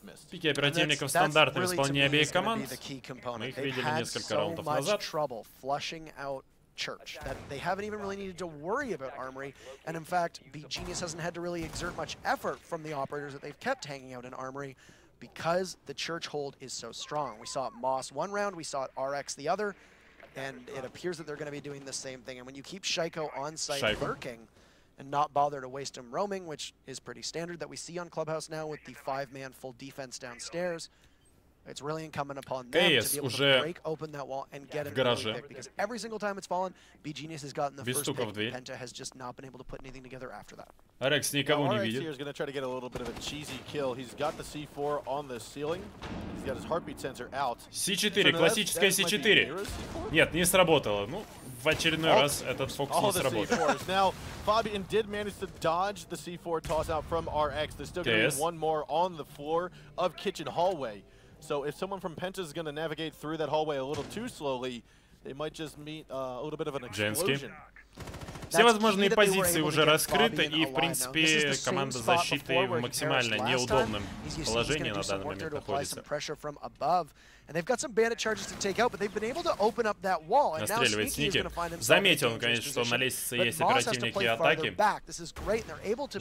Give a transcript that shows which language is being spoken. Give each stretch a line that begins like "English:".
Russian: Пики оперативников стандартны в исполнении обеих команд. Мы их видели несколько раундов назад.
English: Church that they haven't even really needed to worry about Armory, and in fact beGenius hasn't had to really exert much effort from the operators that they've kept hanging out in Armory because the Church hold is so strong. We saw it Moss one round, we saw it RX the other, and it appears that they're going to be doing the same thing. And when you keep Shaiko on site lurking and not bother to waste him roaming, which is pretty standard that we see on Clubhouse now with the 5-man full defense downstairs, it's really incumbent upon them to be able to break open that wall and get an early pick, because every single time it's fallen, beGenius has gotten the first pick. PENTA has just not been able to put anything together after that.
Russian: ARES никого не видит.
English: He's going to try to get a little bit of a cheesy kill. He's got the C4 on the ceiling. He's got his heartbeat sensor out.
Russian: C4, классическая C4. Нет, не сработало. Ну, в очередной раз этот фокус не сработал.
English: Now, Fabian did manage to dodge the C4 toss out from RX. There's still going to be one more on the floor of kitchen hallway. So if someone from PENTA is going to navigate through that hallway a little too slowly, they might just meet a little bit of an explosion.
Russian: Все возможные позиции уже раскрыты, и, в принципе, команда защиты в максимально неудобном положении на данный момент находится. Настреливает сники. Заметил он, конечно, что на лестнице есть оперативники и атаки.